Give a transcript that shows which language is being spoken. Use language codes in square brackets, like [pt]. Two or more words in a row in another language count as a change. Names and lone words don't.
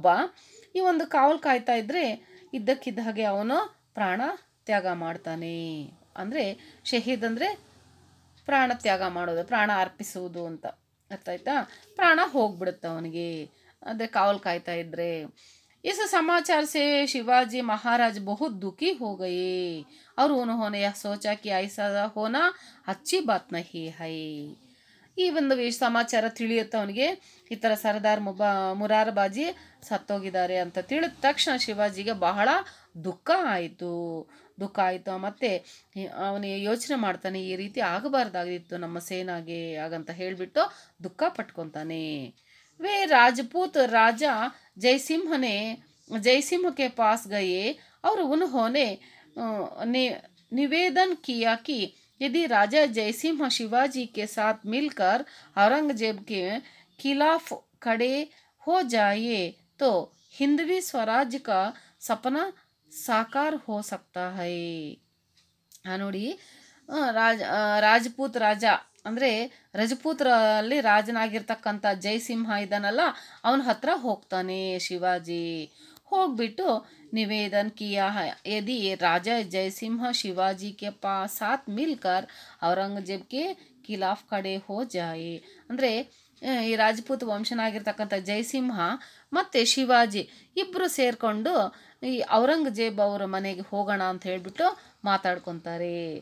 [kn] ಈ ಒಂದು ಕಾವಲು ಕಾಯ್ತಾ ಇದ್ದರೆ ಇದ್ದಕ್ಕಿದ್ದ ಹಾಗೆ ಅವನು ಪ್ರಾಣ ತ್ಯಾಗ ಮಾಡ್ತಾನೆ. ಅಂದರೆ ಶಹೀದ್ ಅಂದರೆ ಪ್ರಾಣ ತ್ಯಾಗ ಮಾಡೋದು, ಪ್ರಾಣ ಅರ್ಪಿಸುವುದು ಅಂತ ಅರ್ಥ ಆಯ್ತಾ. ಪ್ರಾಣ ಹೋಗ್ಬಿಡುತ್ತೆ ಅವನಿಗೆ, ಅಂದರೆ ಕಾವಲು ಕಾಯ್ತಾ ಇದ್ದರೆ. [hi] इस समाचार से शिवाजी महाराज बहुत दुखी हो गए और उन्होंने यह सोचा कि ऐसा होना अच्छी बात नहीं है. [kn] ಈ ಒಂದು ಸಮಾಚಾರ ತಿಳಿಯುತ್ತೆ ಅವನಿಗೆ, ಈ ಥರ ಸರ್ದಾರ್ ಮುರಾರ್ಬಾಜಿ ಸತ್ತೋಗಿದ್ದಾರೆ ಅಂತ ತಿಳಿದ ತಕ್ಷಣ ಶಿವಾಜಿಗೆ ಬಹಳ ದುಃಖ ಆಯಿತು. ಮತ್ತು ಅವನಿಗೆ ಯೋಚನೆ ಮಾಡ್ತಾನೆ, ಈ ರೀತಿ ಆಗಬಾರ್ದಾಗಿತ್ತು ನಮ್ಮ ಸೇನಾಗೆ ಹಾಗಂತ ಹೇಳಿಬಿಟ್ಟು ದುಃಖ ಪಟ್ಕೊತಾನೆ. [hi] वे राजपूत राजा जयसिंह के पास गए और उन्होंने निवेदन किया कि यदि राजा जयसिंह शिवाजी के साथ मिलकर औरंगजेब के खिलाफ खड़े हो जाए तो हिंदवी स्वराज्य का सपना साकार हो सकता है. [kn] ನೋಡಿ, ರಾಜಪೂತ್ ರಾಜ ಅಂದರೆ ರಜಪೂತ್ರಲ್ಲಿ ರಾಜನಾಗಿರ್ತಕ್ಕಂಥ ಜಯಸಿಂಹ ಇದ್ದಾನಲ್ಲ, ಅವನ ಹತ್ರ ಹೋಗ್ತಾನೆ ಶಿವಾಜಿ. ಹೋಗ್ಬಿಟ್ಟು [hi] निवेदन किया यदि राजा जयसिंह शिवाजी के साथ मिलकर औरंगजेब के खिलाफ खड़े हो जाए, [kn] ಅಂದರೆ ಈ ರಾಜಪೂತ್ ವಂಶನಾಗಿರ್ತಕ್ಕಂಥ ಜಯಸಿಂಹ ಮತ್ತು ಶಿವಾಜಿ ಇಬ್ಬರು ಸೇರಿಕೊಂಡು ಈ ಔರಂಗಜೇಬ್ ಅವರ ಮನೆಗೆ ಹೋಗೋಣ ಅಂತ ಹೇಳಿಬಿಟ್ಟು ಮಾತಾಡ್ಕೊತಾರೆ.